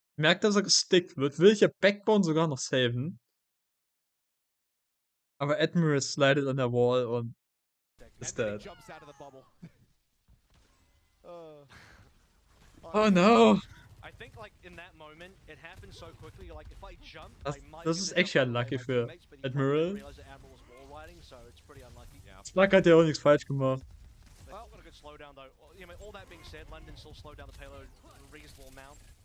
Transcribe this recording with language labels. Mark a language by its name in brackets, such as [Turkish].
[German] Merkt, dass er gestickt wird. Will ich ja Backbone sogar noch saven. Aber Admiral slidet an der Wall und ist dead. Oh no. [English] I think like in that moment it happened so quickly, like if I jump, [German] Das ist echt unlucky für Admiral. [English] So it's pretty unlucky. [German] Spark hat ja auch nichts falsch gemacht. [English] Well, got a good slowdown though. All that being said, London still slowed down the payload a reasonable amount.